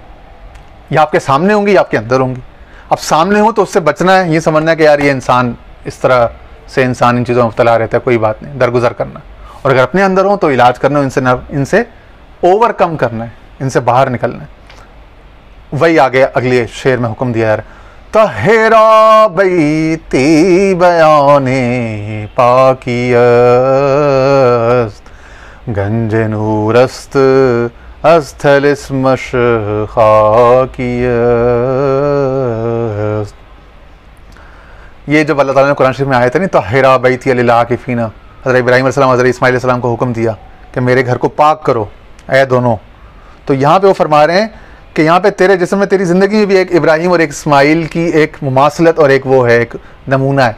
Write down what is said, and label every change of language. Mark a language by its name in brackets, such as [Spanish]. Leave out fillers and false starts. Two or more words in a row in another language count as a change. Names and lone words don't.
[Urdu] یا آپ کے سامنے ہوں گی یا آپ کے اندر ہوں گی. اب سامنے ہوں تو اس سے بچنا ہے, یہ سمجھنا ہے کہ یار یہ انسان اس طرح سے انسان ان چیزوں میں مبتلا رہتا ہے, کوئی بات نہیں, درگزر کرنا. اور اگر اپنے اندر ہوں تو علاج کرنا, ان سے اوور کم کرنا ہے, ان سے باہر نکلنا ہے. وہی آگے اگلے شعر میں حکم دیا یار, [Persian] طہرا بیتی بیان پاکی است, گنج نورست از طلسمش خاکی است. [Urdu] یہ جب اللہ تعالیٰ نے قرآن شریف میں آیا تھا نہیں, [Arabic] طہرا بیتی للعاکفین, [Urdu] حضرت ابراہیم علیہ السلام, حضرت اسماعیل علیہ السلام کو حکم دیا کہ میرے گھر کو پاک کرو اے دونوں. تو یہاں پہ وہ فرما رہے ہیں کہ یہاں پہ تیرے جسم میں, تیری زندگی میں بھی ایک ابراہیم اور ایک اسماعیل کی ایک مماثلت اور ایک وہ ہے, ایک نمونہ ہے.